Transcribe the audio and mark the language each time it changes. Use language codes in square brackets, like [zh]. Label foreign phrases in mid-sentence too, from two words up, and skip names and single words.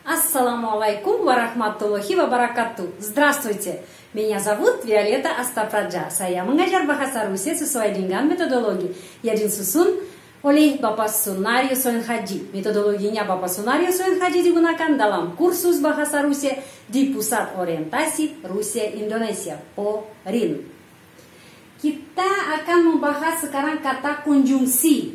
[ar] السلام عليكم ورحمة الله وبركاته. [ru] Здравствуйте, меня зовут Виолетта Астапраджа. [id] Saya mengajar bahasa Rusia sesuai dengan metodologi yang disusun oleh Bapak Sunario Soenhadji. Metodologinya Bapak Sunario Soenhadji digunakan dalam kursus bahasa Rusia di Pusat Orientasi Rusia Indonesia, PORIN. Kita akan membahas sekarang kata konjungsi.